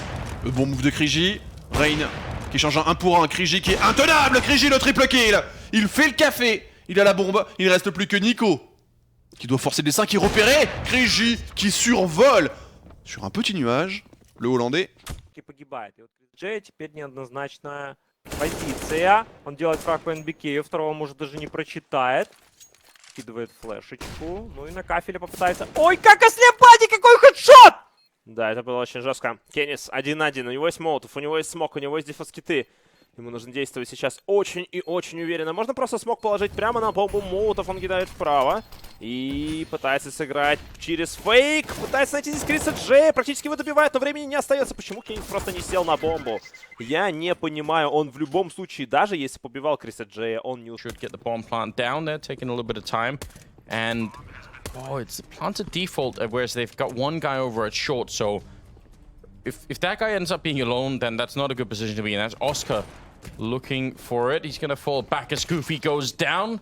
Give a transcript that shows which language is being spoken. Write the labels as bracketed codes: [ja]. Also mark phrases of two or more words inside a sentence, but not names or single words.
[fr] Le bon move de ChrisJ. Rain qui change un 1 pour 1. ChrisJ qui est intenable. ChrisJ le triple kill. Il fait le café. Il a la bombe. Il ne reste plus que Nico qui doit forcer le dessin, qui est repéré. ChrisJ qui survole sur un petit nuage. Le Hollandais. [ru] ChrisJ теперь неоднозначная позиция. Он делает фраг по НБК, второго может даже не прочитает. Скидывает флешечку. Ну и на кафеле попытается... Ой, как ослепади, какой хедшот! Да, это было очень жестко. Кеннис 1-1. У него есть молотов, у него есть смок, у него есть дефоскиты. Ему нужно действовать сейчас очень и очень уверенно. Можно просто смог положить прямо на бомбу. Молотов он кидает вправо. И пытается сыграть через фейк. Пытается найти здесь ChrisJ. Практически его добивает, но времени не остается. Почему Кеннис просто не сел на бомбу? Я не понимаю. Он в любом случае, даже если побивал ChrisJ, он не... [en] Should get the bomb plant down there, taking a little bit of time. And, oh, it's planted default, whereas they've got one guy over at short, so... If that guy ends up being alone, then that's not a good position to be in. That's Oscar looking for it. He's going to fall back as Goofy goes down.